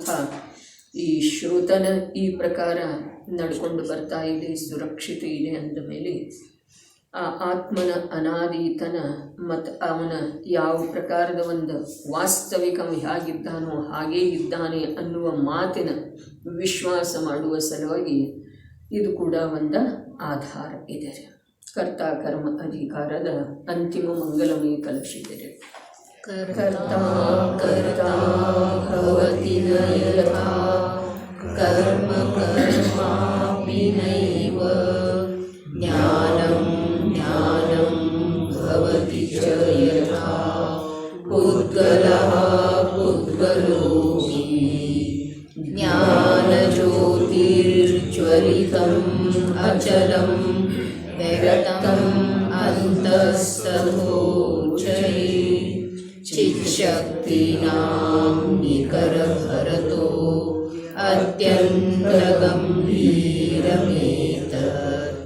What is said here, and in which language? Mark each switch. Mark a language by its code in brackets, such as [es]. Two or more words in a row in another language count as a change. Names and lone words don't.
[kn] ಈ ಶ್ರುತನ ಈ ಪ್ರಕಾರ ನಡ್ಕೊಂಡು ಬರ್ತಾ ಇದೆ, ಸುರಕ್ಷಿತ ಇದೆ ಅಂದ ಮೇಲೆ ಆ ಆತ್ಮನ ಅನಾದಿತನ ಮತ್ತು ಅವನ ಯಾವ ಪ್ರಕಾರದ ಒಂದು ವಾಸ್ತವಿಕ ಹೇಗಿದ್ದಾನೋ ಹಾಗೇ ಇದ್ದಾನೆ ಅನ್ನುವ ಮಾತಿನ ವಿಶ್ವಾಸ ಮಾಡುವ ಸಲುವಾಗಿ ಇದು ಕೂಡ ಒಂದು ಆಧಾರ ಇದೆ. ಕರ್ತ ಕರ್ಮ ಅಧಿಕಾರದ ಅಂತಿಮ ಮಂಗಲಮಯ ಕಲಶಿದೆ. [sa] ಕರ್ತ ಕರ್ತ ಭವತಿ ನ ಯಥಾ ಕರ್ಮ ಕರ್ಮಾಪಿ ನೈವ ಜ್ಞಾನಂ ಜ್ಞಾನಂ ಭವತಿ ಚ ಯಥಾ ಪುದ್ಗಲಃ ಪುದ್ಗಲೋಪಿ ಜ್ಞಾನಜ್ಯೋತಿರ್ಜ್ವಲಿತಂ ಅಚಲಂ ನಿರತಂ ಅಂತಸ್ತಥೋಚೈ ಚಿಚ್ಛಕ್ತಿನಾಂ ನಿಕರಭರತೋ ಅತ್ಯಂತಗಂಭೀರಮೇತತ್.